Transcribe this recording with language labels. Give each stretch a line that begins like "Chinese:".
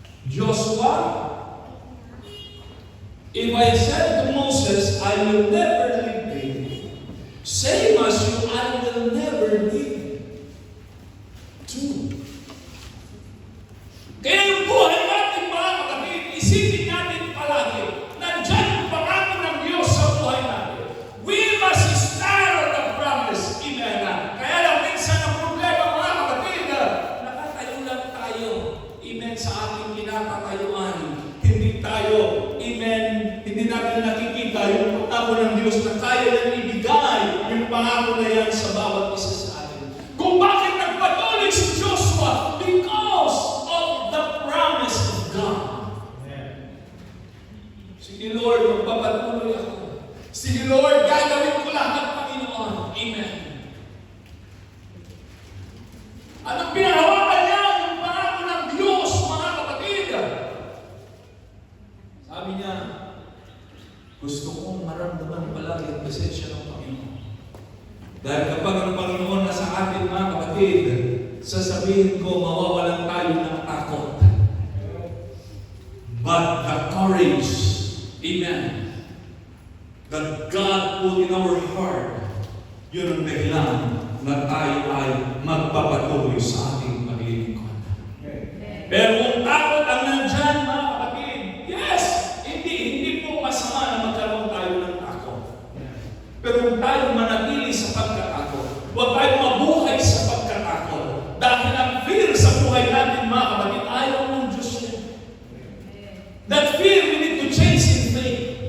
English: Joshua, if I said to Moses, I will never leave thee, same as you, I will never leave too.
Filipino: Kaya yung buhay natin, mga kapatid, isipin natin palagi, nandyan yung pangako ng Diyos sa buhay natin.
English: We must stand on the promise. Amen.
Filipino: Kaya lang minsan ang problema, mga kapatid, nakatayo lang tayo. Amen. Sa ating kinakatayuan. Hindi tayo, amen, hindi natin nakikita yung pangako ng Diyos na kaya nang ibigay yung pangako na yan sa bawat isa sa atin. Kung bakit nagpatuloy si Joshua?
English: Because of the promise of God.
Filipino: Sige Lord, magpapatuloy ako. Sige Lord, gagawin ko lahat, Panginoon. Amen. Anong pinahawakan niya? Yung pangako ng Diyos, mga kapatid. Sabi niya, gusto kong maramdaman palagi ang presensya ng Panginoon. Dahil kapag ang Panginoon nasa atin, mga kapatid, sasabihin ko, mawawalan tayo ng takot.
English: But the courage,
Filipino: amen,
English: that God put in our heart,
Filipino: yun ang dahilan na tayo ay magpapatuloy sa ating paglilingkod. Pero kung takot ang nandyan, mga kapatid, yes, hindi po masama na magkaroon tayo ng takot. Pero kung tayo manatili sa pagkatakot, huwag tayo mabuhay sa pagkatakot. Dahil ang fear sa buhay natin, mga kapatid, ayaw ng Diyos yan.
English: That fear, we need to change in faith.